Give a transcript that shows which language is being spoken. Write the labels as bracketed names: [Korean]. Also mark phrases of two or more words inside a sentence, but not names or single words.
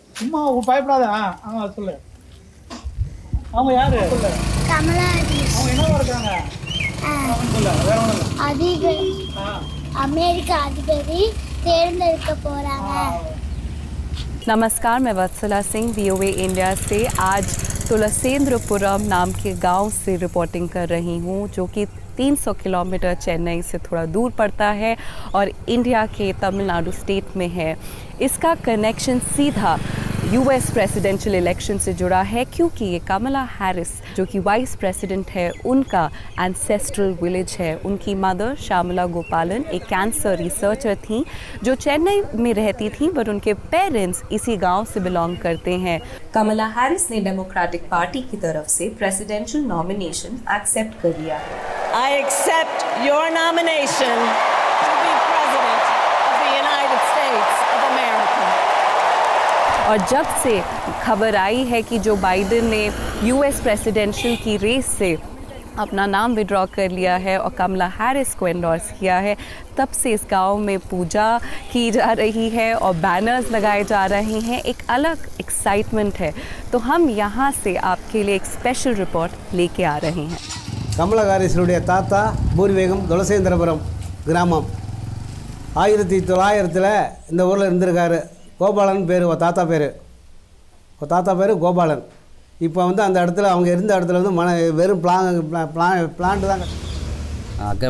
[Tamil] சும்மா பயப்படாத. சொல்லு. அவங்க யாரு சொல்லு. கமலா ஹாரிஸ். அவங்க என்னவா இருக்காங்க? சொல்லு, வேற ஒண்ணும் இல்ல. அதிபர் அமெரிக்கா அதிகாரி தேர்ந்தெடுக்க போறாங்க. [Hindi] नमस्कार, मैं वत्सला सिंह वीओए इंडिया से आज तुलसेंद्रपुरम नाम के गांव से रिपोर्टिंग कर रही हूं, जो कि 300 किलोमीटर चेन्नई से थोड़ा दूर पड़ता है और इंडिया के तमिलनाडु स्टेट में है। इसका कनेक्शन सीधा [English] US presidential election [Hindi] से जुड़ा है, क्योंकि ये कमला हैरिस जो कि [English] vice president [Hindi] है, उनका [English] ancestral village [Hindi] है। उनकी मदर श्यामला गोपालन एक [English] cancer researcher [Hindi] थी जो चेन्नई में रहती थी, बट उनके पेरेंट्स इसी गांव से बिलोंग करते हैं। कमला हैरिस ने डेमोक्रेटिक पार्टी की तरफ से [English] presidential nomination accept [Hindi] कर लिया है। [English] I accept your nomination to be President of the United States of America. [Hindi] और जब से खबर आई है कि जो बाइडेन ने [English] US presidential [Hindi] की रेस से अपना नाम विड्रॉ कर लिया है और कमला हैरिस को एंडोर्स किया है, तब से इस गांव में पूजा की जा रही है और बैनर्स लगाए जा रहे हैं। एक अलग एक्साइटमेंट है। तो हम यहाँ से आपके लिए एक [English] special report [Hindi] लेके आ रहे हैं। [Tamil] கமலா ஹாரிஸுடைய தாத்தா பூர்வீகம் துளசேந்திரபுரம் கிராமம். 1900 இந்த ஊரில் இருந்திருக்காரு. கோபாலன் பேர் தாத்தா பேர். தாத்தா பேர் கோபாலன். இப்போ வந்து அந்த இடத்துல அவங்க இருந்த இடத்துல வந்து வெறும் பிளான்ட் தான்.